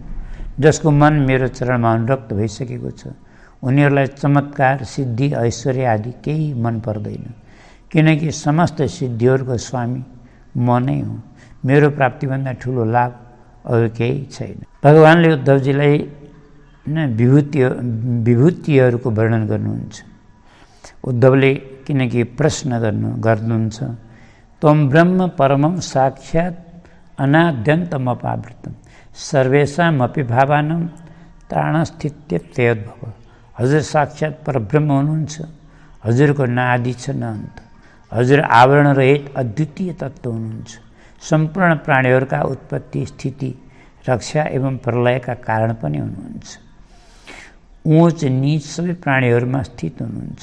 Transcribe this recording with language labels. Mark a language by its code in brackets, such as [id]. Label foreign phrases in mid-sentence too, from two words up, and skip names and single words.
[ne] जसको मन मेरो चरणमा अनुरक्त भइसकेको छ उनीहरूलाई चमत्कार, सिद्धि, ऐश्वर्य आदि केही मन पर्दैन, किनकि समस्त सिद्धिहरूको स्वामी म नै हुँ। मेरो प्राप्तिभन्दा ठुलो लाभ अरू केही छैन। भगवानले उद्धवजीलाई विभूतिहरूको वर्णन गर्नुहुन्छ। उद्धवले किनकि प्रश्न गर्नुहुन्छ, [sa] त्वं ब्रह्म परमं साक्षात् अनाद्यन्तमपावृतम् सर्वेषामपि भावानां त्राणस्थित्यप्यद्भव। [ne] हजुर साक्षात् परब्रह्म हुनुहुन्छ। हजुरको न आदि छ न अन्त। हजुर आवरण रहित अद्वितीय तत्त्व हुनुहुन्छ। सम्पूर्ण प्राणीहरूका उत्पत्ति, स्थिति, रक्षा एवं प्रलयका कारण पनि हुनुहुन्छ। ऊँच नीच सबै प्राणीहरूमा स्थित हुनुहुन्छ।